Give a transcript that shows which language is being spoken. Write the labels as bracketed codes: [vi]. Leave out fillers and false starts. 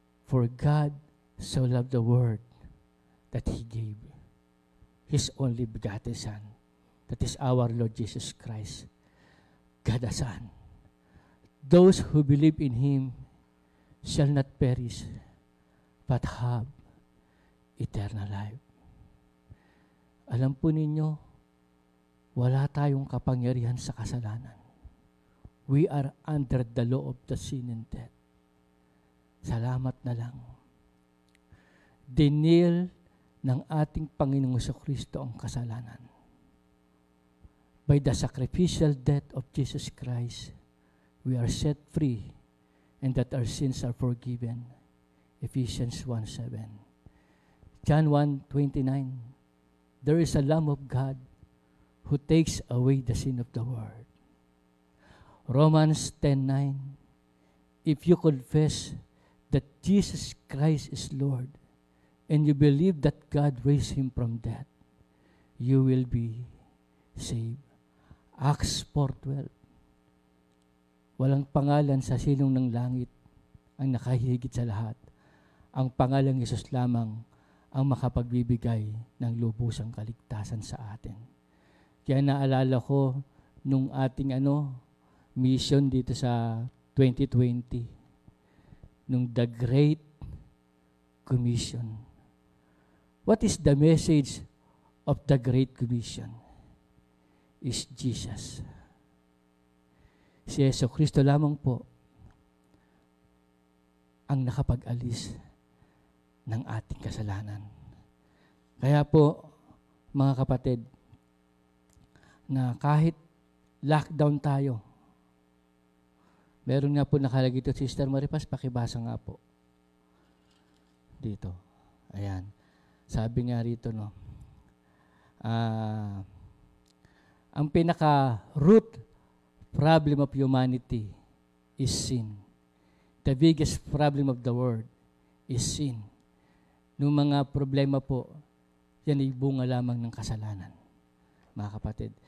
[en] For God so loved the world that He gave His only begotten Son. That is our Lord Jesus Christ, God the Son. Those who believe in Him shall not perish, but have eternal life. [tl] Alam po ninyo, wala tayong kapangyarihan sa kasalanan. [en] We are under the law of the sin and death. [tl] Salamat na lang. Dinil ng ating Panginoong Kristo ang kasalanan. [en] By the sacrificial death of Jesus Christ, we are set free and that our sins are forgiven. Ephesians 1:7. John 1:29. There is a Lamb of God who takes away the sin of the world. Romans 10:9. If you confess that Jesus Christ is Lord and you believe that God raised Him from death, you will be saved. Acts 4:12. [tl] Walang pangalan sa silong ng langit ang nakahigit sa lahat ang pangalang Yesus lamang ang makapagbibigay ng lubusang kaligtasan sa atin. Kaya naalala ko nung ating mission dito sa 2020, nung The Great Commission. [en] What is the message of the Great Commission? Is Jesus. [tl] Si Yesu Kristo lamang po ang nakapag-alis ng ating kasalanan. Kaya po, mga kapatid, na kahit lockdown tayo, meron nga po nakalagay ito, Sister Maripas, pakibasa nga po. Dito. Ayan. Sabi nga rito, no, ang pinaka-root [en] problem of humanity is sin. The biggest problem of the world is sin. [tl] Nung mga problema po, yan ay bunga lamang ng kasalanan, mga kapatid.